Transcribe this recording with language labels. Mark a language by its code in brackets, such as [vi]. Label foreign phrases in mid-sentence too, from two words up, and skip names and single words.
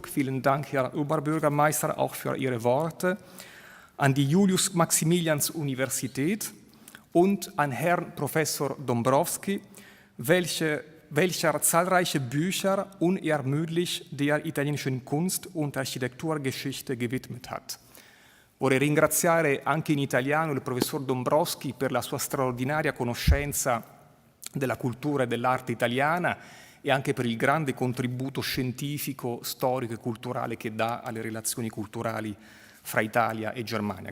[de] Vielen Dank, Herr Oberbürgermeister, auch für Ihre Worte. An die Julius-Maximilians-Universität und an Herrn Professor Dombrowski, welcher zahlreiche Bücher unermüdlich der italienischen Kunst- und Architetturgeschichte gewidmet hat. [it] Vorrei ringraziare anche in italiano il professor Dombrowski per la sua straordinaria conoscenza della cultura e dell'arte italiana e anche per il grande contributo scientifico, storico e culturale che dà alle relazioni culturali fra Italia e Germania.